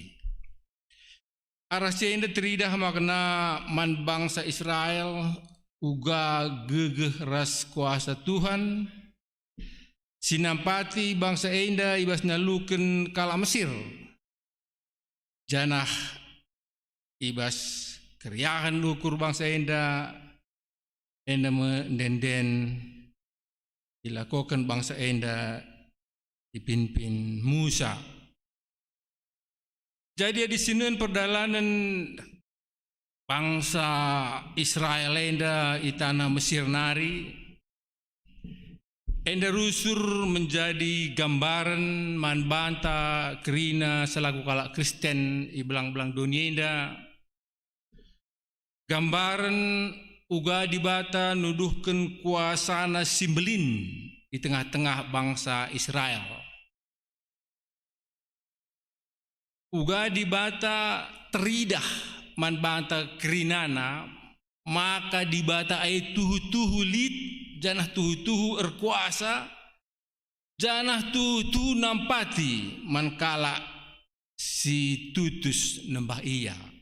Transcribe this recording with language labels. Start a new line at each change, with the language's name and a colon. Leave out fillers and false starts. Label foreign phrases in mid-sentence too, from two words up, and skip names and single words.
Batak Karo: Aras cenda teridah makna man bangsa Israel, uga gegeh ras kuasa Tuhan, sinampati bangsa Enda ibas naluken kala Mesir. Janah ibas keriahan ukur bangsa Enda mendenden
Indonesian: dilakukan bangsa Enda dipimpin Musa. Jadi di sini perjalanan bangsa Israel Enda di tanah Mesir nari.
Batak Karo: Enda rusur menjadi gambaran man banta kerina selaku kalak Kristen ibelang-belang dunia Enda. Gambaran uga dibata nuduhkan kuasana simbelin di tengah-tengah bangsa Israel. Uga dibata teridah man banta kerinana, maka dibata ay tuhu-tuhu lit, janah tuhu-tuhu erkuasa, janah tuhu-tuhu nampati mankala si tutus nembah iya.